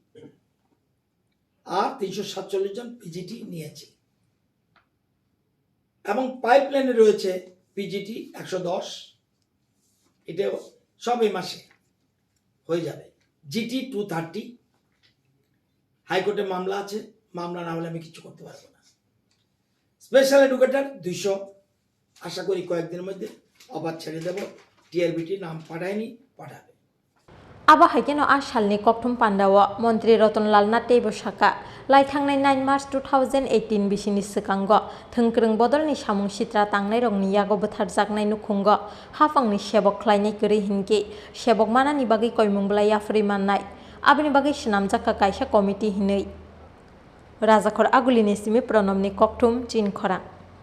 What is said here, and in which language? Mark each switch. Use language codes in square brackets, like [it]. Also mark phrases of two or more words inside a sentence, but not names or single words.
[bn] আর 347 জন পিজিটি নিয়েছি এবং পাইপলাইনে রয়েছে পিজিটি 110 এটা সব এই মাসে হয়ে যাবে জিটি 230 হাইকোর্টে মামলা আছে মামলা না হলে আমি কিছু করতে পারবো না [en] special educator [bn] 200 আশা করি কয়েকদিনের মধ্যে অফার ছেড়ে দেব টিআরবিটি নাম পাঠায়নি পাঠাবে [trp] Aba hakino asalni kokthum pandawa mantri Ratanlal Nath tebo saka laithangnai 9 March 2018 bisini sikango thongkrung bodolni samung sitra tangnai rongni yago botharjaknai nukhungo hafangni sebok khlainai kori hinke sebok manani bagi koimung blai afri mannai abini bagi swnamjakha kaisa committee hinei Rajakhor agulini simi pranamni kokthum Chini Khorang